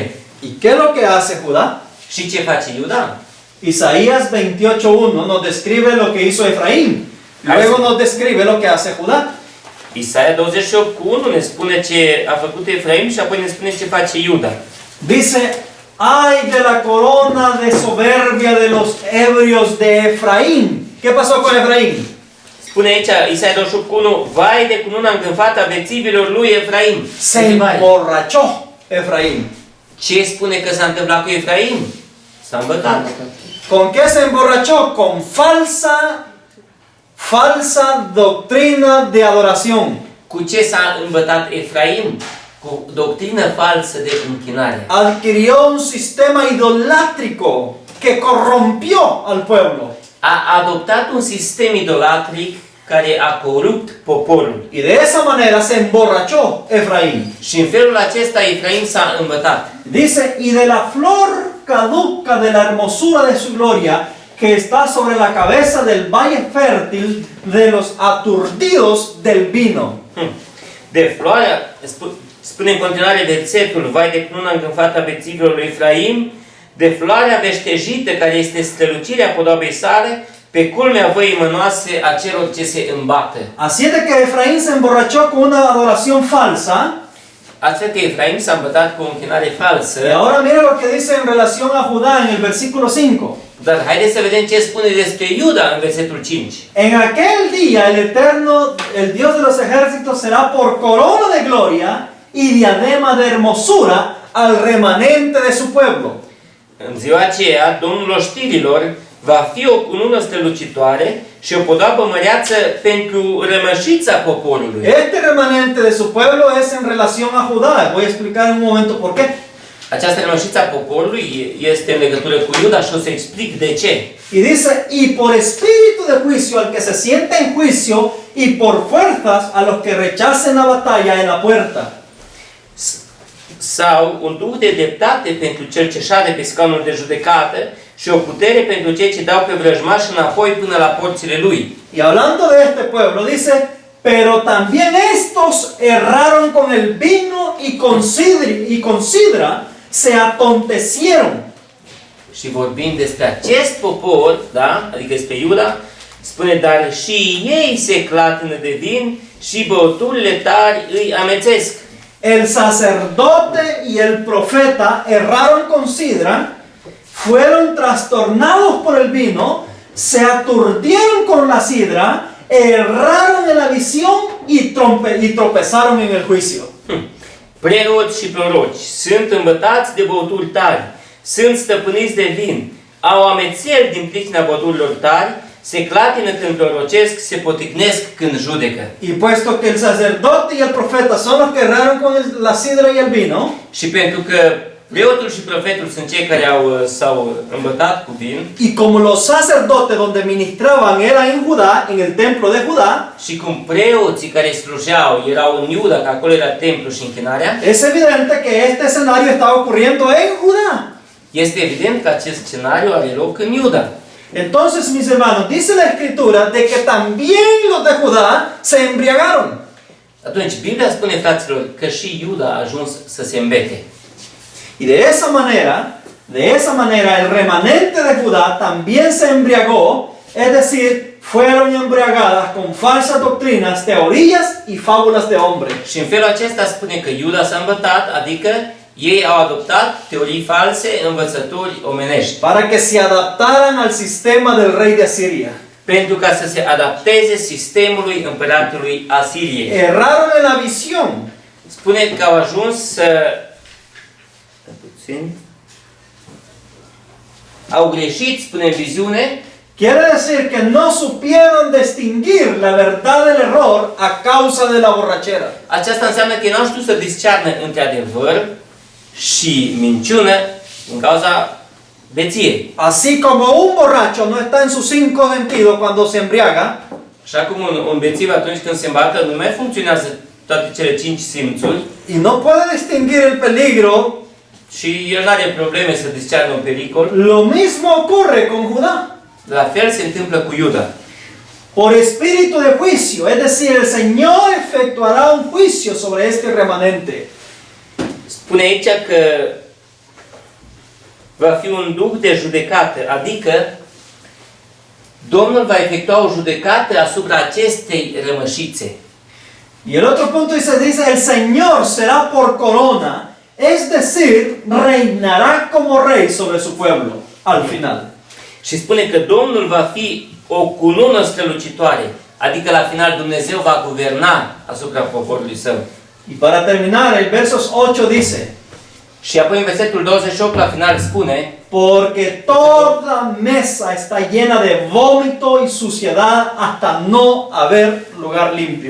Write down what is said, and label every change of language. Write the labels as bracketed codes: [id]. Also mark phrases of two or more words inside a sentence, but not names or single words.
[es] ¿Y qué es lo que hace Judá? [ro] Și ce face Iuda? [es] Isaías 28:1 nos describe lo que hizo Efraín. Luego nos describe lo que hace Judá. [ro] Isaia 28:1 ne spune ce a făcut Efraim și apoi ne spune ce face Iuda. [es] Dice, ay de la corona de soberbia de los ebrios de Efraín. ¿Qué pasó con Efraín? [ro] Spune aici, Isaia 28:1, vai de cununa îngânfată a bețivilor lui Efraim. [es] Se emborrachó Efraín. [ro] Ce spune că s-a întâmplat cu Efraim? S-a îmbătat. [es] ¿Con qué se emborrachó? Con falsa doctrina de adoración. [ro] Cu ce s-a îmbătat Efraim? Cu doctrină falsă de închinare. [es] Adquirió un sistema idolátrico que corrompió al pueblo. [ro] A adoptat un sistem idolatric care a corupt poporul. [es] Y de esa manera se emborrachó Efraín. [ro] Și în felul acesta Efraim s-a îmbătat. [es] Dice, y de la flor caduca de la hermosura de su gloria, que está sobre la cabeza del valle fértil de los aturdidos del vino. [ro] De floarea, spune în continuare versetul, vai de cununa îngânfată a bețivilor lui Efraim, de floarea veștejită care este strălucirea podobei sale, pe culmea văii mănoase a celor ce se îmbată. [es] Así es de que Efraín se emborrachó con una adoración falsa. [ro] Astfel că Efraim s-a îmbătat cu o închinare falsă. [es] Y ahora mira lo que dice en relación a Judá en el versículo 5. [ro] Dar haideți să vedem ce spune despre Iuda în versetul 5. [es] En aquel día el Eterno, el Dios de los ejércitos, será por corona de gloria y diadema de hermosura al remanente de su pueblo. [ro] În ziua aceea, Domnul oștirilor va fi o cunună strălucitoare și o podoabă măreață pentru rămășița poporului. [es] Este remanente de su pueblo es en relación a Judá. Voy a explicar en un momento por qué. [ro] Această rămășiță a poporului este în legătură cu Iuda și o să explic de ce. [es] Y dice, y por espíritu de juicio al que se siente en juicio, y por fuerzas a los que rechacen la batalla en la puerta. [ro] Sau un duh de dreptate pentru cel ce șade pe scaunul de judecată și o putere pentru cei ce dau pe vrăjmaș înapoi până la porțile lui. [es] Y hablando de este pueblo, dice, pero también estos erraron con el vino y con sidra se atontecieron. [ro] Și vorbind despre acest popor, da? Adică despre Iuda, spune, dar și ei se clatină de vin și băuturile tari îi amețesc. [es] El sacerdote y el profeta erraron con sidra, fueron trastornados por el vino, se aturdieron con la sidra, erraron en la visión y tropezaron en el juicio. [ro] Preoți și proroci sunt îmbătați de băuturi tari, sunt stăpâniți de vin, au amețeli din pricina băuturilor tari, se clatină când prorocesc, se poticnesc când judecă. [es] Y puesto que el sacerdote y el profeta son los que erraron con la sidra y el vino, [ro] Și pentru că preotul și profetul sunt cei care s-au îmbătat cu vin, [es] y como los sacerdotes donde ministraban era en Judá, en el templo de Judá, [ro] și cum preoții care slujeau erau în Iuda, că acolo era templu și închinarea, [es] es evidente que este escenario estaba ocurriendo en Judá. [ro] este evident că acest scenariu are loc în Iuda. [es] Entonces, mis hermanos, dice la Escritura de que también los de Judá se embriagaron. [ro] Atunci, Biblia spune, fraților, că și Iuda a ajuns să se îmbete. [es] Y de esa manera el remanente de Judá también se embriagó, es decir, fueron embriagadas con falsas doctrinas, teorías y fábulas de hombre. [ro] Și în felul acesta spune că Iuda s-a îmbătat, adică ei au adoptat teorii false, învățături omenești, [es] Para que se adaptaran al sistema del rey de Asiria. [ro] pentru ca să se adapteze sistemului împăratului Asiriei. [es] Erraron en la visión. [ro] Spune că au ajuns să... Au greșit, spune în viziune, [es] Quiere decir que no supieron distinguir la verdad del error a causa de la borrachera. [ro] aceasta înseamnă că ei nu au știut să discearnă între adevăr și minciună în cauza beției. [es] Así como un borracho no está en sus cinco sentidos cuando se embriaga, [ro] Așa cum un bețiv atunci când se îmbată nu mai funcționează toate cele 5 simțuri [es] y no puede distinguir el peligro, [ro] și el nu are probleme să discearnă un pericol, [es] lo mismo ocurre con Judá. [ro] la fel se întâmplă cu Iuda. [es] Por espíritu de juicio, es decir, el Señor efectuará un juicio sobre este remanente. [ro] Spune aici că va fi un duh de judecată, adică Domnul va efectua o judecată asupra acestei rămășițe. [es] Y el otro punto dice, el Señor será por corona, es decir, reinará como rey sobre su pueblo, al final. [ro] Și spune că Domnul va fi o cunună strălucitoare, adică la final Dumnezeu va guverna asupra poporului său. [es] Y para terminar, el versos 8 dice, [ro] Și apoi în versetul 28 la final spune, [es] porque toda mesa está llena de vómito y suciedad hasta no haber lugar limpio.